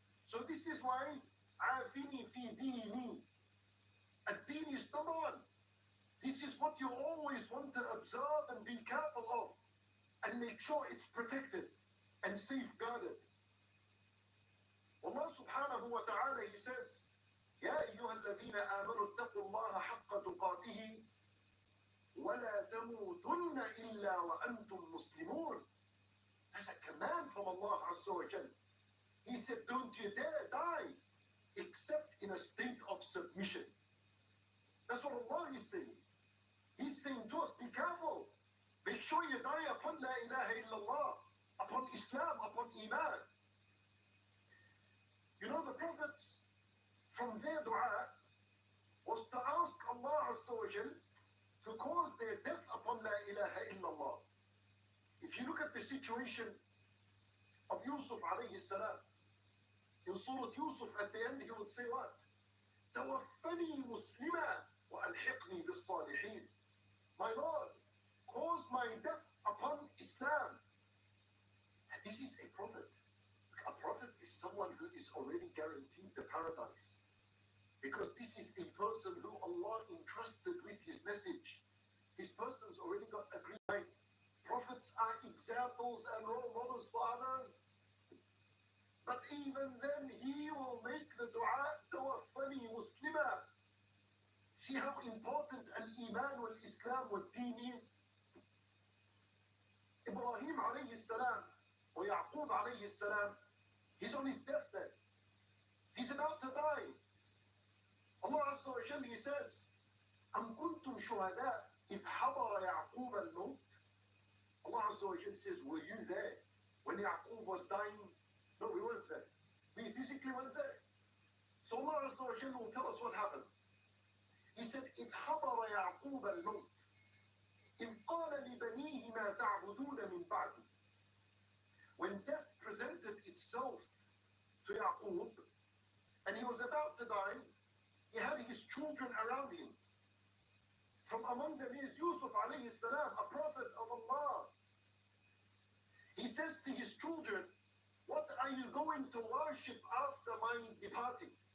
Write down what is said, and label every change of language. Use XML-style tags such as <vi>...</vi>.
<en>So this is why</en> <ar>عافني في ديني.</ar> <en>الدين is number one. This is what you always want to observe and be careful of and make sure it's protected and safeguarded. Allah subhanahu wa ta'ala, He says,</en> <ar>يا أيها الذين آمنوا اتقوا الله حق تقاته ولا تموتن إلا وأنتم مسلمون.</ar> <en>That's a command from Allah Azza wa Jal. He said, don't you dare die except in a state of submission. That's what Allah is saying. He's saying to us, be careful. Make sure you die upon La ilaha illallah, upon Islam, upon Iman. You know, the prophets, from their dua, was to ask Allah Azza wa Jal to cause their death upon La ilaha illallah. If you look at the situation of Yusuf alayhi salam, in Surah Yusuf, at the end he would say what?</en> <ar>توفني مسلما وألحقني بالصالحين.</ar> <en>My Lord, cause my death upon Islam. And this is a prophet. A prophet is someone who is already guaranteed the paradise. Because this is a person who Allah entrusted with His message. This person's already got a green light. Prophets are examples and role models for others. But even then, he will make the dua,</en> <ar>توفني مسلما.</ar> <en>See how important al-Iman wal-Islam wal-Deen is? Ibrahim alayhi salam, or Yaqub alayhi salam, he's on his deathbed. He's about to die. Allah Azza wa Jalla, He says,</en> <ar>أم كنتم شهداء إذ حضر يعقوب الموت.</ar> <en>Allah Azza wa Jalla says, were you there when Yaqub was dying? No, we weren't there. We physically weren't there. So Allah Azza wa Jalla will tell us what happened. He said,</en> <ar>إذ حضر يعقوب الموت إذ قال لبنيه ما تعبدون من بعدي.</ar> <en>When death presented itself to Yaqub and he was about to die, he had his children around him. From among them is Yusuf alayhi salam, a prophet of Allah. He says to his children, what are you going to worship after my departing?</en>